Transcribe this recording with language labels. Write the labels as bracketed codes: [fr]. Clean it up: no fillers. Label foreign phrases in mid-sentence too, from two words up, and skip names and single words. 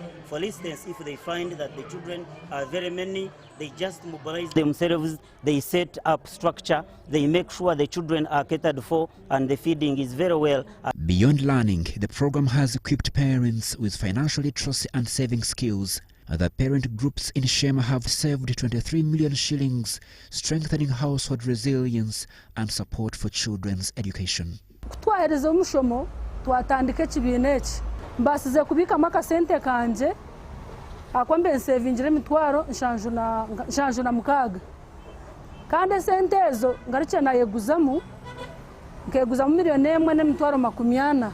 [en] For instance, if they find that the children are very many, they just mobilize themselves, they set up structure, they make sure the children are catered for, and the feeding is very well. Beyond learning, the program has equipped parents with financial literacy and saving skills. The parent groups in Shema have saved 23 million shillings, strengthening household resilience and support for children's education. [nyn] Twahereza omushomo twatandika ekibiina eki mbasize kubika maka sente kanje akwambe nsevingire emitwaro nshanju na mukaga kandi sente ezo ngaruke nayeguzamu nkeguzamu miliyoni emwe n'emitwaro 40.